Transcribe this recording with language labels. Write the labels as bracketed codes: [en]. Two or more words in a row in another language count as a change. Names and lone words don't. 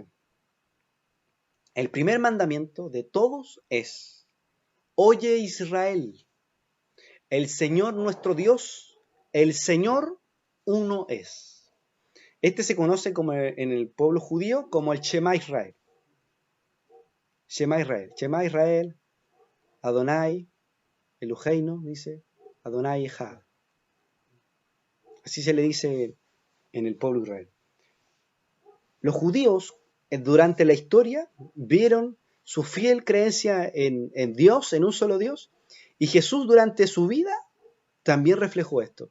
[es] El primer mandamiento de todos es: Oye Israel, el Señor nuestro Dios, el Señor uno es. Este se conoce como en el pueblo judío como el [he] שמע ישראל. שמע ישראל. שמע ישראל אדוני אלוהינו, dice, אדוני אחד. [es] Así se le dice en el pueblo de Israel. Los judíos durante la historia vieron su fiel creencia en Dios, en un solo Dios, y Jesús durante su vida también reflejó esto.